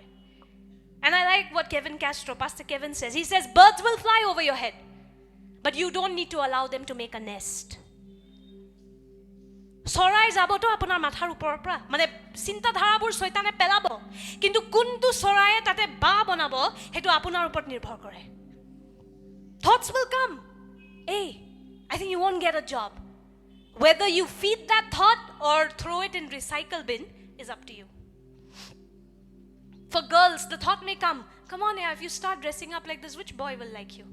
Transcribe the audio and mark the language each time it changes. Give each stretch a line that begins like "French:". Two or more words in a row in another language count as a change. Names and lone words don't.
English: And I like what Pastor Kevin says. He says, birds will fly over your head, but you don't need to allow them to make a nest.
Assamese: চৰাই যাবতো আপোনাৰ মাথাৰ ওপৰৰ পৰা, মানে চিন্তাধাৰাবোৰ শয়তানে পেলাব, কিন্তু কোনটো চৰায়ে তাতে বাহ বনাব সেইটো আপোনাৰ ওপৰত নিৰ্ভৰ কৰে.
English: Thoughts will come. Hey, I think you won't get a job. Whether you feed that thought or throw it in recycle bin is up to you. For girls, the thought may come, come on, if you start dressing up like this, which boy will like you?